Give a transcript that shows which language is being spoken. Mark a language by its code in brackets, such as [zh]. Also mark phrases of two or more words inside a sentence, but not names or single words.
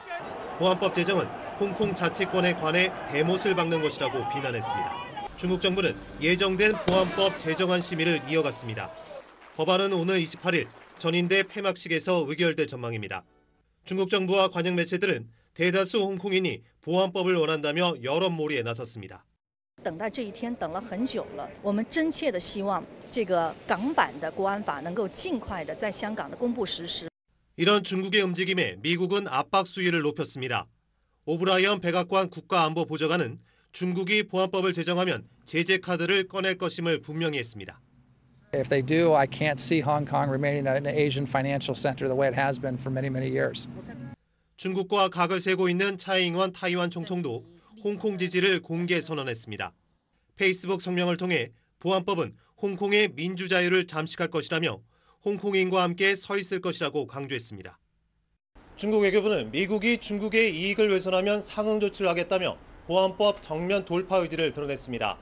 [ko] 보안법 제정은 홍콩 자치권에 관해 대못을 박는 것이라고 비난했습니다. 중국 정부는 예정된 보안법 제정안 심의를 이어갔습니다. 법안은 오늘 28일 전인대 폐막식에서 의결될 전망입니다. 중국 정부와 관영 매체들은 대다수 홍콩인이 보안법을 원한다며 여론몰이에 나섰습니다. [zh] 等待这一天等了很久了，我们真切的希望这个港版的国安法能够尽快的在香港的公布实施。 [ko] 이런 중국의 움직임에 미국은 압박 수위를 높였습니다. 오브라이언 백악관 국가안보보좌관은 중국이 보안법을 제정하면 제재 카드를 꺼낼 것임을 분명히 했습니다. [en] If they do, I can't see Hong Kong remaining an Asian financial center the way it has been for many, many years. [ko] 중국과 각을 세고 있는 차이잉원 타이완 총통도 홍콩 지지를 공개 선언했습니다. 페이스북 성명을 통해 보안법은 홍콩의 민주자유를 잠식할 것이라며 홍콩인과 함께 서 있을 것이라고 강조했습니다. 중국 외교부는 미국이 중국의 이익을 훼손하면 상응 조치를 하겠다며 보안법 정면 돌파 의지를 드러냈습니다.